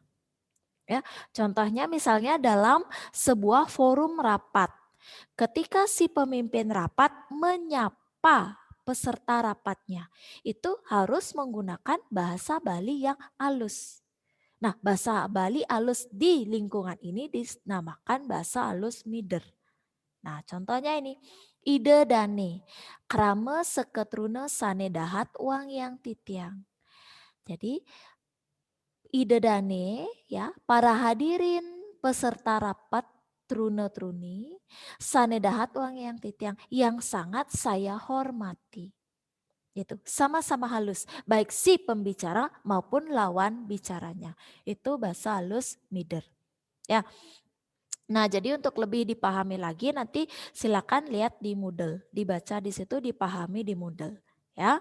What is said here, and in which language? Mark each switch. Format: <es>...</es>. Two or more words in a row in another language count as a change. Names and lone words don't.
<id>Ya, contohnya misalnya dalam sebuah forum rapat, ketika si pemimpin rapat menyapa peserta rapatnya, itu harus menggunakan bahasa Bali yang halus. Nah, bahasa Bali halus di lingkungan ini dinamakan bahasa halus mider. Nah, contohnya ini,</id> <ban>ide dane, krama seketruna sane dahat uang yang titiang.</ban> <id>Jadi,</id> <ban>ide dane</ban> <id>ya, para hadirin peserta rapat truna-truni,</id> <ban>sane dahat uang yang titiang,</ban> <id>yang sangat saya hormati. Itu sama-sama halus, baik si pembicara maupun lawan bicaranya. Itu bahasa halus mider. Ya. Nah, jadi untuk lebih dipahami lagi nanti silakan lihat di Moodle, dibaca di situ, dipahami di Moodle, ya.</id>